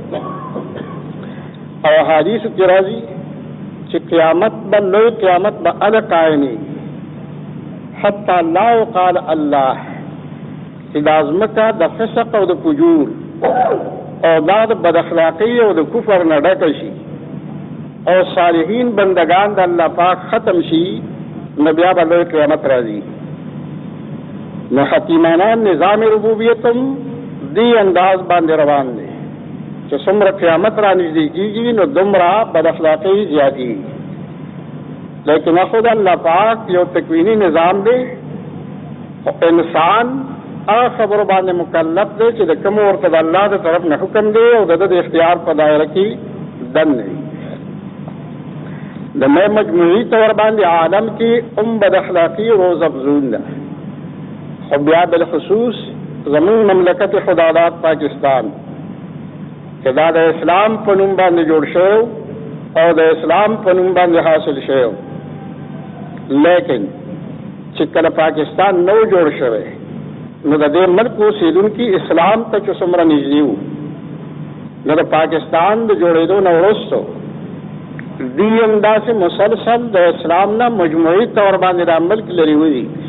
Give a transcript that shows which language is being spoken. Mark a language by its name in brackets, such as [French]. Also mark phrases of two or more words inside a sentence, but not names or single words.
[Pashto] او حدیث کې راځي چې قیامت به لوی قیامت به هله قایمېږي [Arabic] حتی لا یقال الله، [Pashto] چې دا ځمکه د فسق او د فجور او دا د بد اخلاقۍ او د کفر نه ډکه شي او صالحین بندگان د الله پاک ختم شي نو بیا به لوی قیامت راځي. نو حکیمانه نظام ربوبیت هم دې انداز باندې روان دی چې څومره قیامت را نږدې کېږي نو دومره بد اخلاقۍ زیاتېږي. لیکن خود اللہ پاک یو تکوینی نظام دے انسان هغه خبرو باندې مکلف دی چې د کوم ورته د الله د طرف نه حکم دی او د اختیار په دایره کې دن دی. د مجموعي طور باندې عالم کې بد اخلاقی روز افزون ده. خو بیا بالخصوص زمون مملکت خداداد پاکستان چې دا د اسلام په نوم باندې جوړ شوی او د اسلام په نوم باندې حاصل شوی، لیکن چې کله پاکستان نو جوړ شوی نو د دې ملک اوسېدونکي اسلام ته چې څومره نږدې وو، نو د پاکستان د جوړېدو نه وروستو دوی هم داسې مسلسل د اسلام نه مجموعي طور باندې دا ملک لرې وي.